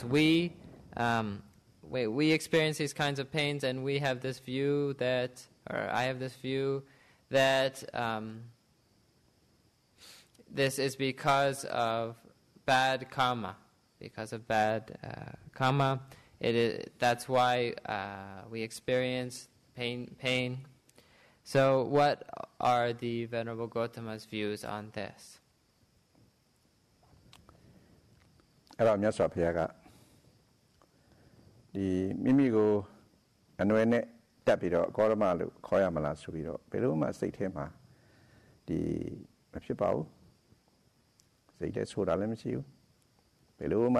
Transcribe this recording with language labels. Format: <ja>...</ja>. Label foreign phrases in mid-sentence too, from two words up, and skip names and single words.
<en>We experience these kinds of pains, and we have this view that, or I have this view that this is because of bad karma. Because of bad karma, that's why we experience pain. So, what are the Venerable Gautama's views on this?</en> <my>အဲ့တော့မြတ်စွာဘုရားကဒီမိမိကိုအနွယ်နဲ့တက်ပြီးတော့ကောရမလို့ခေါ်ရမလားဆိုပြီးတော့ဘယ်လိုမှစိတ်ထဲမှာဒီမဖြစ်ပါဘူးစိတ်ထဲဆိုတာလည်းမရှိဘူးဘယ်လိုမှ</my>